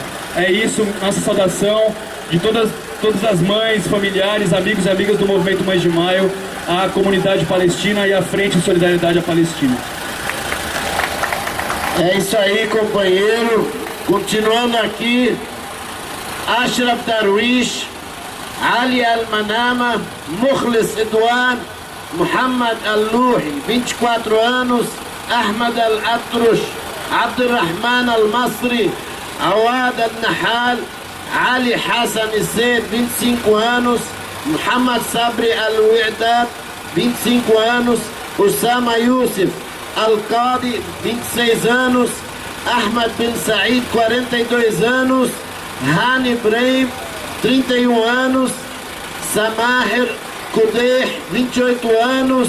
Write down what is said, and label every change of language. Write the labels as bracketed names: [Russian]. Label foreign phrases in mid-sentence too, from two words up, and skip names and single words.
[Portuguese] É isso, nossa saudação de todas as mães, familiares, amigos e amigas do Movimento Mães de Maio, à comunidade palestina e à Frente de Solidariedade à Palestina. É isso aí, companheiro. Continuando aqui, Ashraf Darwish, Ali Al-Manama, Mukhlis Edwan, Muhammad Al-Luhi, 24 anos, Ahmad Al-Atrush, Abdurrahman Al-Masri, Awad Al-Nahal, Ali Hassan Zaid, 25 anos, Muhammad Sabri Al-Wi'dad, 25 anos, Usama Youssef Al-Qadi, 26 anos, Ahmad Bin Said, 42 anos, Hani Ibrahim, 31 anos, Samahir Kudeh, 28 anos.